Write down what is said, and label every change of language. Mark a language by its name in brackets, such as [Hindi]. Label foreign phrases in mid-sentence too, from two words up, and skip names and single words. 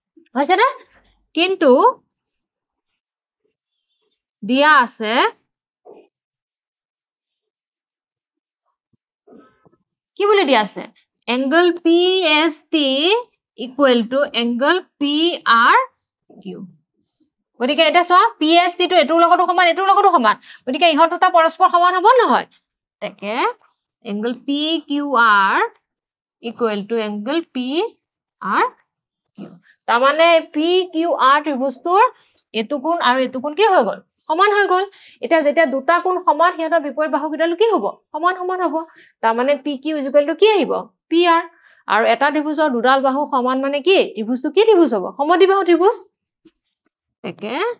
[Assamese] হৈছে না কিন্তু দিয়া আছে কি বুলি দিয়া আছে [English] angle PST equal to angle PRQ [Assamese] গতিকে এটা চোৱা PST টো এটোৰ লগতো সমান গতিকে ইহত দুটা পৰস্পৰ সমান হ'ব নহয় তাকে [English] angle PQR equal to angle PRQ [Assamese] তাৰ মানে PQR ত্ৰিভুজটোৰ এটো কোণ আৰু এটো কোণ কি হৈ গল সমান হৈ গল এটা যেতিয়া দুটা কোণ সমান হিহঁতৰ বিপৰীত বাহুকেইডাল কি হ'ব সমান হ'ব তাৰ মানে PQ কি আহিব PR আৰু এটা ত্ৰিভুজৰ দুডাল বাহু সমান মানে কি ত্ৰিভুজটো কি ত্ৰিভুজ হ'ব সমদ্বিবাহু ত্ৰিভুজ একে